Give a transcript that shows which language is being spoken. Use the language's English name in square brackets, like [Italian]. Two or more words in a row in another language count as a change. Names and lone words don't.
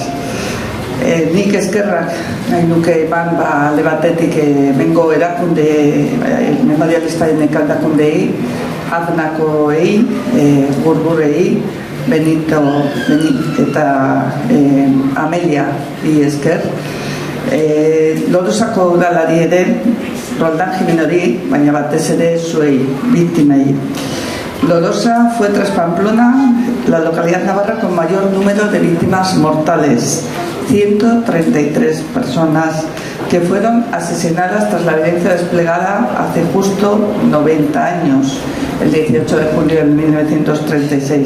[Basque] Nik eskerrak nahi nuke eman alde batetik hemengo erakunde memorialistaren ekaldakundei, Aznakoei, Gurgurei, Benit eta Amelia y esker. Lodosako udalari ere, Roldan Jimenori, baina batez ere zuei, biktimei. [Spanish] Lodosa fue tras Pamplona la localidad navarra con mayor número de víctimas mortales, 133 personas que fueron asesinadas tras la violencia desplegada hace justo 90 años, el 18 de julio de 1936.